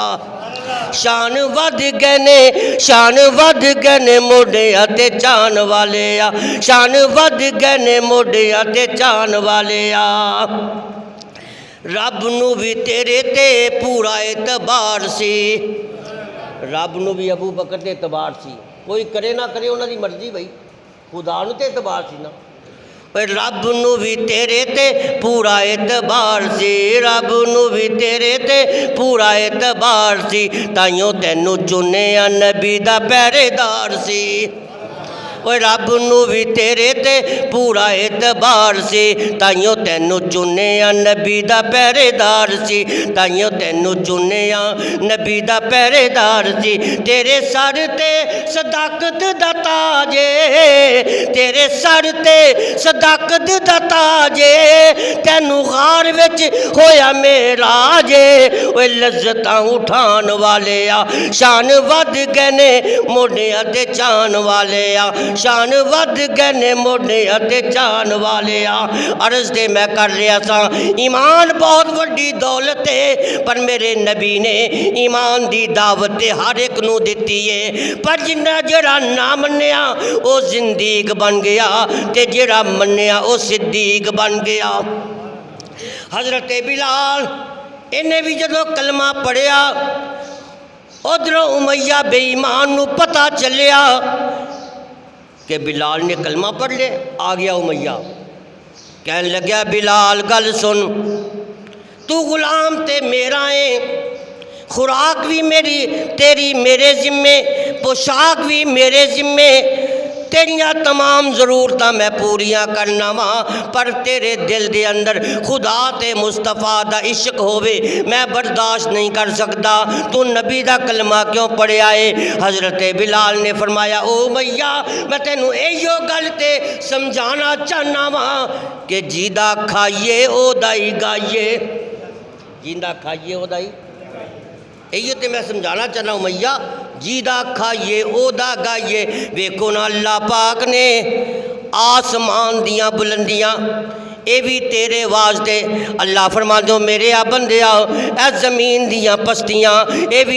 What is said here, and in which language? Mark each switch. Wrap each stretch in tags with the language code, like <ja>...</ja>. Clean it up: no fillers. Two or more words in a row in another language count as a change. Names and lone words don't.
<pa>شان ود گئے نے موڈیاں تے چان والے آ، شان ود گئے نے موڈیاں تے چان والے آ۔ رب نو بھی تیرے تے پورا اعتبار سی، رب نو بھی ابو بکر تے اعتبار سی، کوئی کرے نہ کرے انہاں دی مرضی بھائی، خدا نو تے اعتبار سی نا۔ رب نو بھی تیرے تے پورا اعتبار سی، رب نو بھی تیرے تے پورا اعتبار سی، تائیوں تینوں چنیا نبی دا پہرے دار سی۔ رب نو بھی تیرے تے پورا اعتبار سی، تائیوں تینوں چنیا نبی دا پہرے دار سی، تائیوں تینوں چنیا نبی دا پہرے دار سی۔ تیرے سر تے صداقت دا تاج اے، تیرے سر تے صداقت دا تاج اے، تینوں غار وچ ہویا معراج اے، اوے لذتاں اٹھان والے آ۔ شان ود گئے نے موڈیاں تے چان والے آ، شان ود گئے نے موڈیاں تے چان والے آ۔ عرض دے میں کر رہا سا ایمان بہت وڈی دولت ہے، پر میرے نبی نے ایمان دی دعوت ہر ایک نو دیتی ہے، پر جنہ جڑا نہ منیا او زندیق بن گیا تے جڑا منیا او صدیق بن گیا۔ حضرت بلال انہیں بھی جدو کلمہ پڑھیا، ادھروں امیہ بے ایمان نو پتہ چلیا کہ بلال نے کلمہ پڑھ لے، آ گیا امیہ کہنے لگیا بلال گل سن، تو غلام تے میرا ہے، خوراک بھی میری تیری میرے ذمے، پوشاک بھی میرے ذمے، تیریاں تمام ضرورتاں میں پوریاں کرنا وا، پر تیرے دل دے اندر خدا تے مصطفیٰ دا عشق ہووے میں برداشت نہیں کر سکتا، تو نبی دا کلمہ کیوں پڑھیا ہے؟ حضرت بلال نے فرمایا او امیہ میں تینوں ایو گل تے سمجھانا چاہنا وا کہ جیدہ کھائیے او دائی گائیے، جیندہ کھائیے او دائی، ایو تے میں سمجھانا چاہنا امیہ جیدہ کھائیے او دا گائیے۔ ویکھو نا اللہ پاک نے آسمان دیاں بلندیاں اے بھی تیرے واسطے، اللہ فرما دو میرے بندیا اے زمین دیاں پستیاں اے بھی</pa>